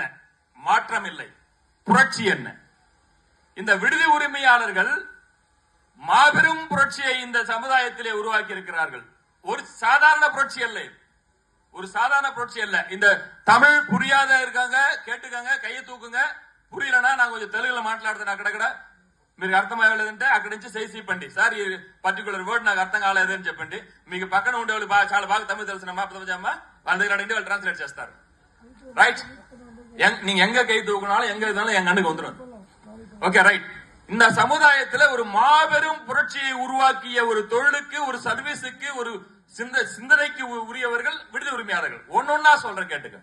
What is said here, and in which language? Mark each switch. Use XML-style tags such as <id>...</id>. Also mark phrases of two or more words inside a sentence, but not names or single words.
<ta>மாற்றம் இல்லை, புரட்சி என்ன? இந்த விடுதி உரிமையாளர்கள் மாபெரும் புரட்சியை இந்த சமுதாயத்திலே உருவாக்கி இருக்கிறார்கள். ஒரு சாதாரண புரட்சி அல்ல, ஒரு சாதாரண புரட்சி அல்ல. இந்த தமிழ் புரியாத இருக்காங்க, கேட்டுக்கங்க, கையை தூக்குங்க. புரியலனா நான்</ta> <te>కొంచెం తెలుగులో మాట్లాడుతాను. అక్కడక్కడ మీకు అర్థం అవ్వలేదంటే అక్కడి నుంచి సైజ్ ఇవ్వండి. సార్ ఈ</te> <en>particular word</en> <te>నాకు అర్థం కాలేదని చెప్పండి. మీకు పక్కన ఉండేవాళ్ళు చాలా బాగా తమిళ తెలుసునమ్మా అర్థమా వాళ్ళ దగ్గర అడిగితే వాళ్ళు ట్రాన్స్లేట్ చేస్తారు.</te> <ta>ரைட். நீங்க எங்க கை தூக்கினாலும் எங்க இருந்தாலும் என் கண்ணுக்கு வந்துடும்.</ta> <en>okay right.</en> <ta>இந்த சமுதாயத்துல ஒரு மாபெரும் புரட்சியை உருவாக்கிய ஒரு தொழிலுக்கு, ஒரு சர்வீஸுக்கு, ஒரு சிந்தனைக்கு உரியவர்கள் விடுதி உரிமையாளர்கள். ஒன்னொன்னா சொல்றேன் கேட்டுக்க.</ta>